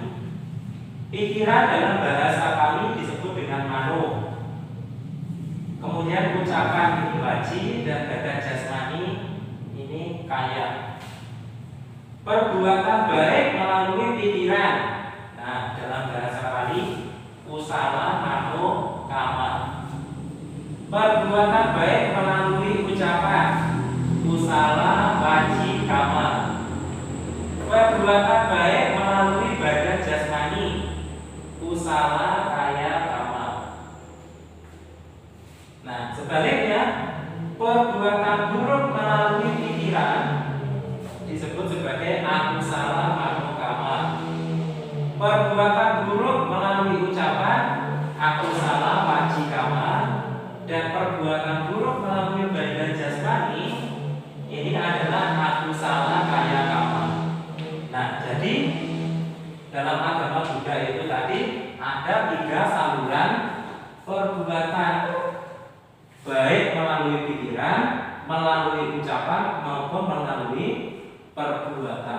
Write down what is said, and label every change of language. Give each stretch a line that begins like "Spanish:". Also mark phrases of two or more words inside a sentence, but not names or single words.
Indonesian: Pikiran dalam bahasa kami disebut dengan mano. Kemudian ucapan ini waji dan badan jasmani ini kaya. Perbuatan baik melalui pikiran. Nah, dalam bahasa Pali
Pali: kusala mano kama.
Indonesian: Perbuatan baik melalui ucapan
Pali: kusala waji kama.
Indonesian: Perbuatan baik melalui badan jasmani
Pali: kusala kaya kama.
Indonesian: Nah, sebaliknya perbuatan buruk melalui pikiran disebut sebagai
Pali: akusala manokama.
Indonesian: Perbuatan buruk melalui ucapan
Pali: akusala wajikama,
Indonesian: dan perbuatan buruk melalui badan jasmani ini adalah
Pali: akusala kaya kama.
Indonesian: Nah, jadi dalam agama Buddha itu tadi ada 3 saluran perbuatan, baik melalui pikiran, melalui ucapan maupun melalui perbuatan.